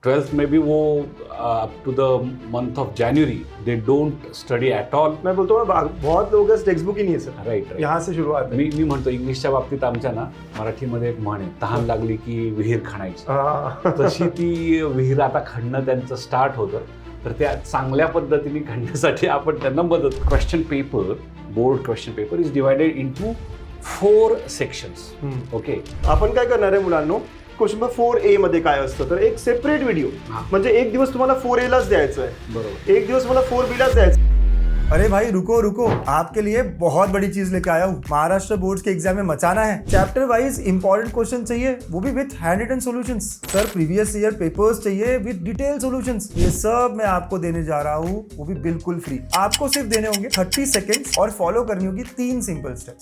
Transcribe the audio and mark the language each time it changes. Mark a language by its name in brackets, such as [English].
[English] twelfth [Hindi] में भी वो [English] Up to the month of January they don't study at all. [Hindi] मैं बोलतो ना, बहुत लोगों का टेक्स्ट बुक ही नहीं है सर. [English] Right. [Hindi] यहाँ से शुरुआत है. [Marathi] मी म्हणतो इंग्लिशच्या बाबतीत आमच्या ना मराठीमध्ये एक म्हण आहे, तहान लागली की विहीर खणायची. तशी ती विहीर आता खणणं त्यांचं स्टार्ट होतं. तर त्या चांगल्या पद्धतीने खणण्यासाठी आपण त्यांना मदत. [English] Question paper, board question paper is divided into 4 sections. Okay. [Marathi] आपण काय करणार आहे मुलांनो, क्वेश्चन नंबर 4A मध्ये काय असतं तर एक सेपरेट व्हिडिओ, म्हणजे एक दिवस तुम्हाला 4A लाच द्यायचं आहे, बरोबर. एक दिवस तुम्हाला 4B लाच द्यायचं. [Hindi] अरे भाई रुको रुको, आपके लिए बहुत बड़ी चीज लेके आया हूँ. महाराष्ट्र बोर्ड के एग्जाम में मचाना है. चैप्टर वाइज इंपॉर्टेंट क्वेश्चन चाहिए, वो भी [English] With hand written solutions. [Hindi] Sir previous year papers चाहिए [English] With detail solutions. [Hindi] ये सब मैं आपको देने जा रहा हूँ, वो भी बिल्कुल फ्री. आपको सिर्फ देने होंगे 30 सेकेंड्स और फॉलो करनी होगी 3 सिंपल स्टेप.